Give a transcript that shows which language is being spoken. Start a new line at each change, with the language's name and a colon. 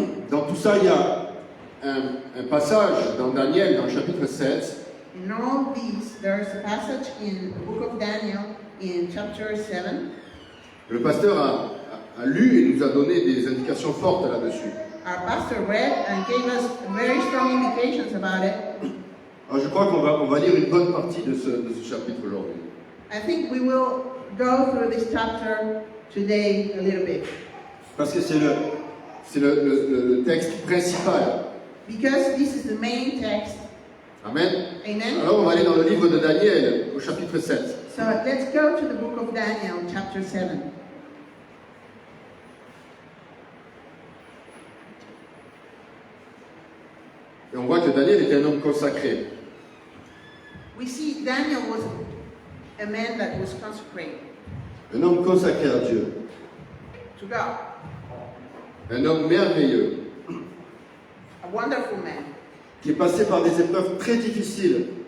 French: Dans tout ça, il y a un passage dans Daniel, dans le chapitre 7,
English: In all these, there is a passage in the book of Daniel in chapter 7.
French: le pasteur a lu et nous a donné des indications fortes là-dessus.
English: our pastor read and gave us very strong indications about it.
French: Alors, je crois qu'on va lire une bonne partie de ce chapitre aujourd'hui.
English: I think we will go through this chapter today a little bit.
French: Parce que c'est le texte principal.
English: Because this is the main text. Amen. Amen.
French: Alors, on va aller dans le livre de Daniel, au chapitre 7.
English: So let's go to the book of Daniel, chapter 7.
French: Et on voit que Daniel était un homme consacré.
English: We see Daniel was a man that was consecrated
French: Un homme consacré à Dieu.
English: to God,
French: Un homme merveilleux.
English: a wonderful man
French: Qui est passé par des épreuves très difficiles.